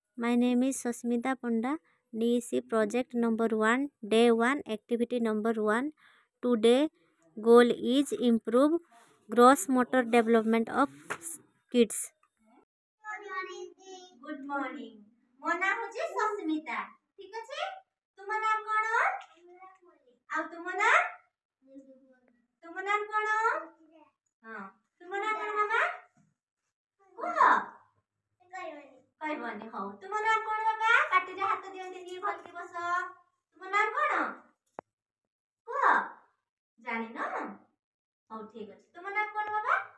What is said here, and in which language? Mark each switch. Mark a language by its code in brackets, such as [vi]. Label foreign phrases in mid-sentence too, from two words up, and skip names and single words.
[en] My name is Sasmita Panda, DEC project number 1, day 1, activity number 1. Today goal is improve gross motor development of kids. Good morning. [or] ମୋ ନାଁ ହେଉଛି ସସ୍ମିତା ଠିକ ଅଛି ତୁମ ନାଁ କଣ ଆଉ ତୁମ ନାଁ କଣ ହଁ ତୁମ ନାଁ କଣ ମାମା କୁହ କହିବନି ହଉ ତୁମ ନାଁ କଣ ବାବା ପାଟିରେ ହାତ ଦିଅନ୍ତିନି ଭଲକି ବସ ତୁମ ନାଁ କଣ କୁହ ଜାଣିନ ହଉ ଠିକ ଅଛି ତୁମ ନାଁ କଣ ବାବା